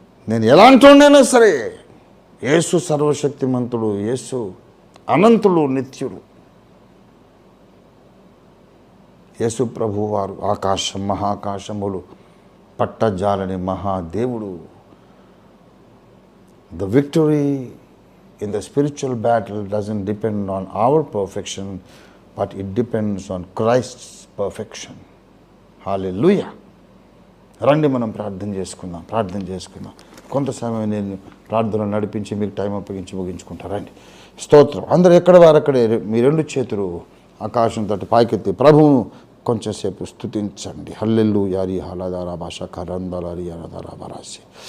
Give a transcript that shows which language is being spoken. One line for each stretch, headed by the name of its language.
Telugu: నేను ఎలాంటోనైనా సరే యేసు సర్వశక్తిమంతుడు, యేసు అనంతుడు, నిత్యుడు. యేసు ప్రభువారు ఆకాశం మహాకాశములు పట్టజాలని మహాదేవుడు.
English: The victory in the spiritual battle doesn't depend on our perfection, but it depends on Christ's perfection.
Telugu: Hallelujah. రండి మనం ప్రార్థన చేసుకుందాం. కొంత సమయం నేను ప్రార్థన నడిపించి మీకు టైం అప్పగించి ముగించుకుంటారండి. స్తోత్రం. అందరూ ఎక్కడ వారక్కడే మీ రెండు చేతులు ఆకాశం తట్టు పైకెత్తి ప్రభువును కొంచెం సేపు స్తుతించండి. హల్లెలూయా రి హలదారా భాష కరందలరి హలదారా బరాసి.